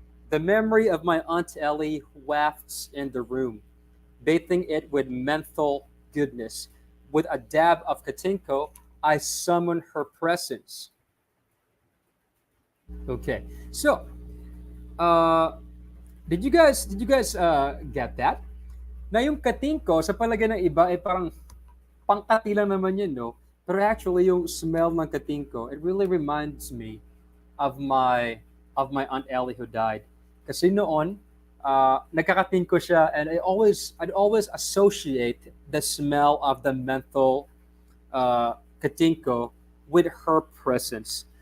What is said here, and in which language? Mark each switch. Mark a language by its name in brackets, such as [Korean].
[English] The memory of my Aunt Ellie wafts in the room, bathing it with menthol goodness. With a dab of Katinko, I summon her presence. Okay, so uh, did you guys get that? [Filipino] Na yung Katinko sa palagay ng iba ay parang pangkati lang naman yun, no? Pero actually, yung [English] smell ng Katinko, it really reminds me of my Aunt Ellie who died. [Filipino] Kasi noon, nagkakatinko siya, [English] and I'd always associate the smell of the menthol Katinko with her presence.